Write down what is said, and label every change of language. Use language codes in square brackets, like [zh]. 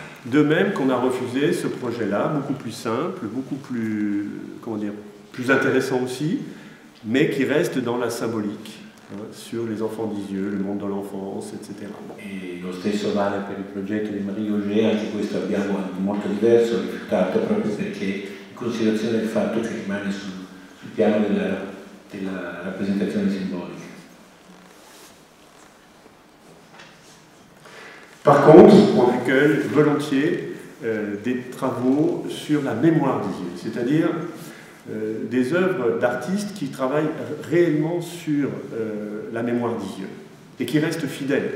[fr] De même qu'on a refusé ce projet-là, beaucoup plus simple, beaucoup plus, comment dire, plus intéressant aussi, mais qui reste dans la symbolique, sur les enfants d'Isieux, le monde de l'enfance, etc. [it] E lo stesso vale per il progetto di Marie Auger, anche questo abbiamo molto diverso, rifiutato proprio perché in considerazione del fatto che rimane sul piano della rappresentazione simbolica. [fr] Par contre, on accueille volontiers des travaux sur la mémoire d'Isieux, c'est-à-dire des œuvres d'artistes qui travaillent réellement sur la mémoire d'Isieux et qui restent fidèles.